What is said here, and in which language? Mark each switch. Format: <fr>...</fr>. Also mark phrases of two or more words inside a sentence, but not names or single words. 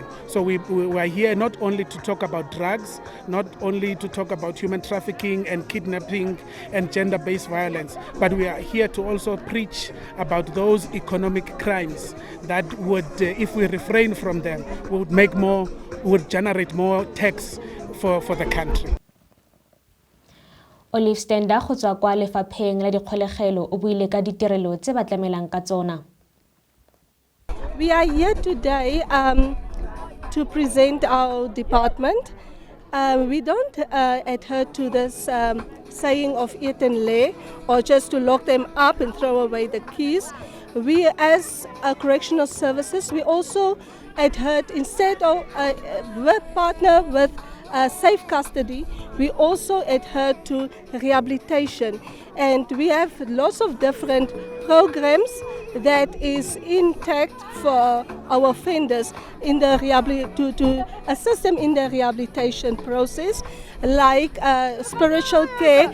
<en>So we are here not only to talk about drugs, not only to talk about human trafficking and kidnapping and gender-based violence, but we are here to also preach about those economic crimes that would, if we refrain from them, would generate more tax for the country.</en> <tn>Olive Stender go tswa kwa lefapheng la dikgolegelo o buile ka ditirelo tse ba tlamelang ka tsona.</tn> <en>We are here today to present our department. We don't adhere to this saying of eat and lay, or just to lock them up and throw away the keys. We, as correctional services, we also adhere, instead of partner with safe custody, we also adhere to rehabilitation, and we have lots of different programs that is intact for our offenders in the to assist them in the rehabilitation process, like spiritual care.</en>